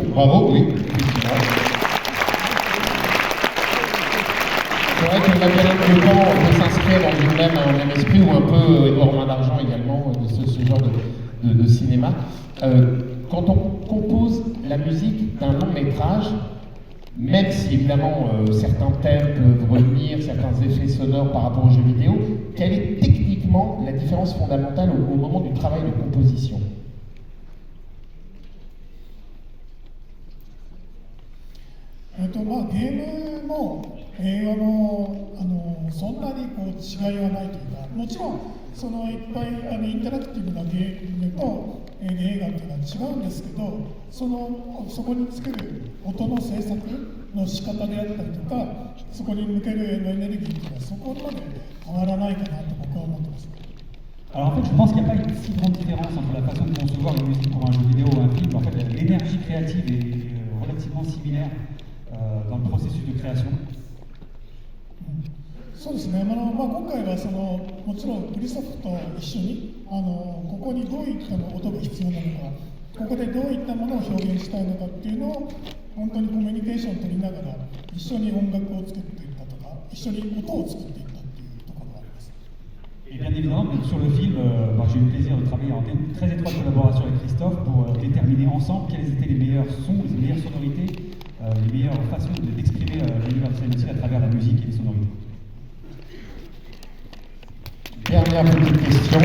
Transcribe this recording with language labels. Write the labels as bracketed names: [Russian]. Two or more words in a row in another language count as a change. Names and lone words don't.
[French] Bravo, oui, effectivement. C'est vrai que La Belle et le Temps peut s'inscrire dans un même esprit, ou un peu Édouard Main d'Argent également, de ce genre de cinéma. Quand on compose la musique d'un long métrage, même si évidemment certains thèmes peuvent revenir, certains effets sonores par rapport aux jeux vidéo, quelle est techniquement la différence fondamentale au moment du travail de composition? [Japanese] ゲームも映画もそんなに違いはないというか、もちろんそのいっぱいインタラクティブなゲームと映画っていうのは違うんですけど、そこに作る音の制作の仕方であったりとか、そこに向けるエネルギーっていうのはそこまで変わらないかなと僕は思ってます。 [French] Alors en fait, je pense qu'il n'y a pas une si grande différence entre la façon de concevoir une musique pour un jeu vidéo ou un film. En fait, l'énergie créative est relativement similaire dans le processus de création. [Japanese] そうですね、今回はもちろんクリストフと一緒にここにどういった音が必要なのか、ここでどういったものを表現したいのかっていうのを本当にコミュニケーションを取りながら一緒に音楽を作っていったとか、一緒に音を作っていったっていうところがあります。 [French] Et bien évidemment, sur le film, j'ai eu le plaisir de travailler en très étroite collaboration avec Christophe pour déterminer ensemble quels étaient les meilleurs sons, les meilleures sonorités, les meilleures façons d'exprimer l'univers de Silent Hill à travers la musique et les sonorités. Dernière petite question.